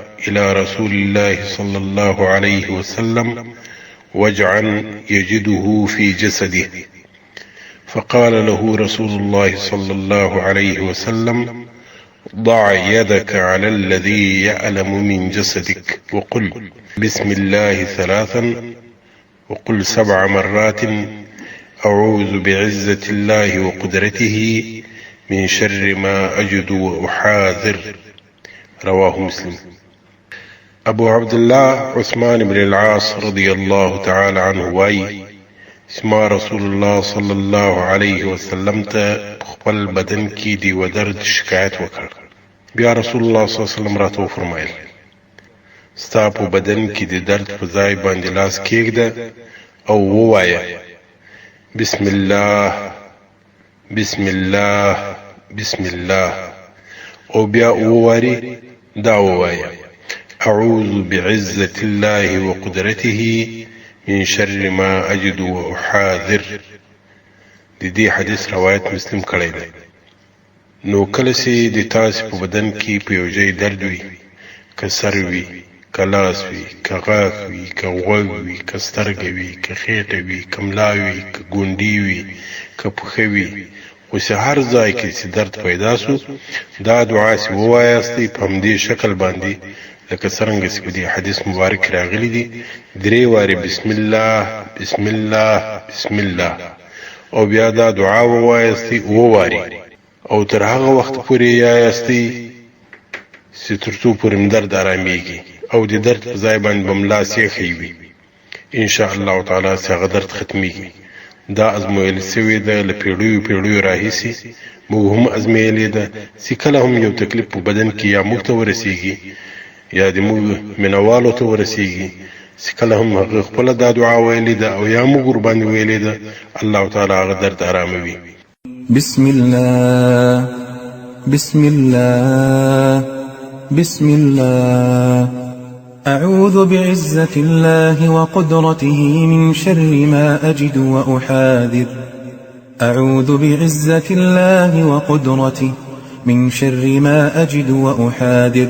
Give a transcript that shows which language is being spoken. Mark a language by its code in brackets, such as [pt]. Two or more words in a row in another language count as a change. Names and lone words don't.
[ar] إلى رسول الله صلى الله عليه وسلم وجعا يجده في جسده، فقال له رسول الله صلى الله عليه وسلم: ضع يدك على الذي يألم من جسدك وقل بسم الله 3 وقل 7 مرات أعوذ بعزة الله وقدرته من شر ما أجد وأحاذر. رواه مسلم. [ps] ابو عبد الله عثمان بن العاص [ar] رضي الله تعالى عنه [ps] واي: اسما رسول الله [ar] صلى الله عليه وسلم [ps] ته خپل بدن کی دی و درد شکایت وکړ. بیا رسول الله [ar] صلی الله علیه وسلم [ps] راته فرمایل: ستا په بدن کې د درد په ځای باندې لاس کېږده او ووایه: [ar] بسم الله بسم الله بسم الله، [ps] او بیا وواری دا ووایه: [ar] أعوذ بعزة الله وقدرته من شر ما أجد وأحاذر. [ps] د دې حدیث روایت مسلم کړی دی. نو کله چې د تاسې په بدن کې په یو ځای درد وي، که سر وي، که لاس وي، که غاښ وي، که غوږ وي، که سترګه وي، که خېټه وي، که ملا وي، که ګونډي وي، که پښه وي، اوس هر ځای کې چې درد پیدا سو، دا دعا چې ووایاستئ په همدې شکل باندې لکه څرنګه چې په دې حدیث مبارک راغلی دي، 3 وارې [ar] بسم الله بسم الله بسم الله، [ps] او بیا دا دعا ووایاستئ 7 وارې، او تر هغه وخت پورې یایاستئ چې تر څو پورې درد آرامیږي او د درد په ځای باندې به ملا سیخی وي. [ar] ان شاء الله تعالی [ps] چې هغه درد ختمیږي. دا ازمویل سوی ده له پیړیو راهیسې، موږ هم ازمویلې ده چې کله هم یو تکلیف په بدن کې یا موږ ته ورسیږي یا د موږ مینوالو ته ورسیږي، چې کله هم هغه خپله دا دعا ویلې ده او یا موږ ورباندې ویلې ده، الله تعالی هغه درد آراموي. [ar] بسم الله بسم الله بسم الله، أعوذ بعزة الله وقدرته من شر ما أجد وأحاذر. أعوذ بعزة الله وقدرته من شر ما أجد وأحاذر.